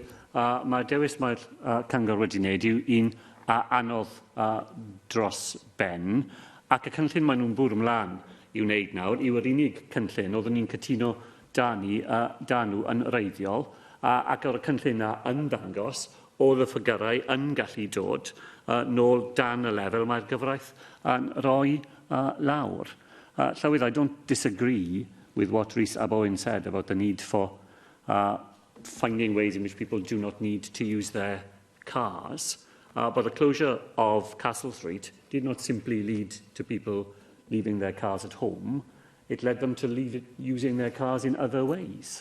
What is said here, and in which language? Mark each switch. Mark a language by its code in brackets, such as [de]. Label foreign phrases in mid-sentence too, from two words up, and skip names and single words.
[cy] Mae dewis mae'r Cyngor wedi wneud yw un anodd dros ben, ac y cynllun maen nhw'n bwrw ymlaen i'w wneud nawr yw yr unig cynllun oeddwn ni'n cytuno dan nhw yn reiddiol, ac o'r cynllun yn dangos oedd y ffigurau yn gallu dod nôl dan y lefel mae'r gyfraith yn rhoi lawr. [en] Llywydd, I don't disagree with what Rhys Aboyne said about the need for finding ways in which people do not need to use their cars. But the closure of Castle Street did not simply lead to people leaving their cars at home. It led them to using their cars in other ways.